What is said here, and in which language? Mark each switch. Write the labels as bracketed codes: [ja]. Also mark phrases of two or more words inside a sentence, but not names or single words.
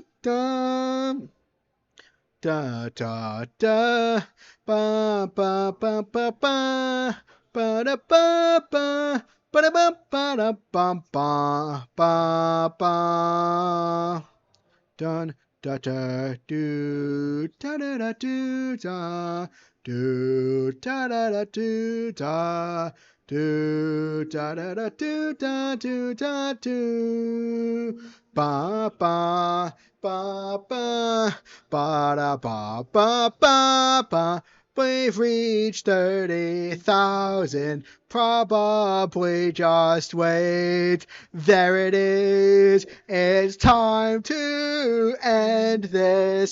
[en] dun da da da ba ba ba ba ba ba da ba ba ba da ba ba da ba ba ba ba dun da da do da da da do da do da da da do da do da da da do da do da do ba ba ba ba ba da ba ba ba ba We've reached 30,000. Probably just wait. There it is. It's time to end this.